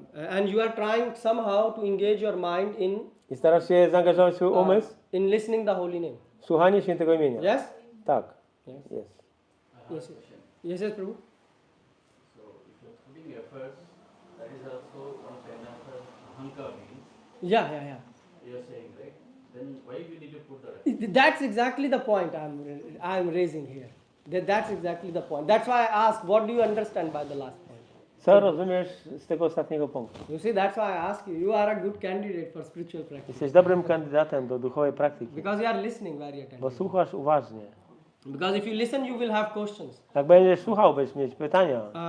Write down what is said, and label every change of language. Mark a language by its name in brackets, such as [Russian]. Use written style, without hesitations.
[English] and you are trying somehow to engage your mind [Polish] i starasz się zaangażować swój umysł [English] in listening the holy name. [Polish] w słuchanie świętego imienia. [English] Yes. [Polish] Tak. [English] Yes. [Polish] Jest. [English] Yes. Yes, yes, Prabhu. So if you're putting efforts, that is also one kind of ahankar means. Yeah. You're saying, right? Then why we need to put the effort? That's exactly the point I'm raising here. That's exactly the point. That's why I asked, what do you understand by the last point? [Polish] Co rozumiesz z tego ostatniego punktu? [English] You see, that's why I ask you. You are a good candidate for spiritual practice [Polish] Jesteś dobrym kandydatem do duchowej praktyki, [English] because you are listening very [Polish] bo [English] attentively. [Polish] słuchasz uważnie. [English] Because if you listen, you will have questions. [Polish] Jak będziesz słuchał, będziesz mieć pytania.